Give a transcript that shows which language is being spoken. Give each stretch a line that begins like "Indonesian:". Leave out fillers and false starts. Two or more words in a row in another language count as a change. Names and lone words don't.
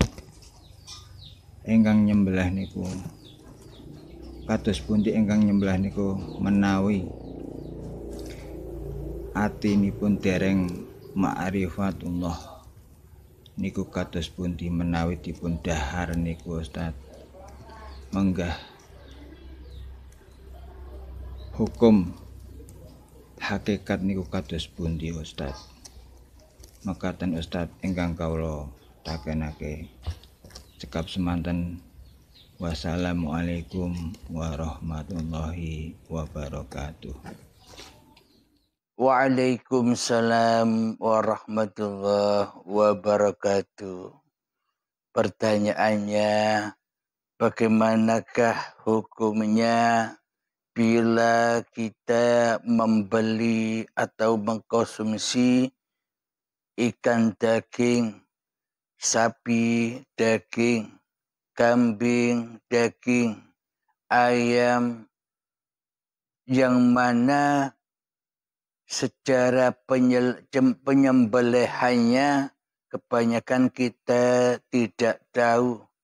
Javanese: Ingkang nyembelih niku kados pundi ingkang nyembelih niku menawi atinipun dereng ma'rifatullah niku kados pundi menawi dipun dahar niku Ustaz. Menggah hukum hakikat niku kados pundi Ustaz. Mekaten Ustaz ingkang kawula takenake. Cekap semanten.
Arabic: والسلام عليكم ورحمة الله وبركاته. وعليكم السلام ورحمة الله وبركاته.
Indonesian: Pertanyaannya, bagaimanakah hukumnya bila kita membeli atau mengkonsumsi ikan daging, sapi daging, kambing daging, ayam, yang mana secara penyembelihannya kebanyakan kita tidak tahu.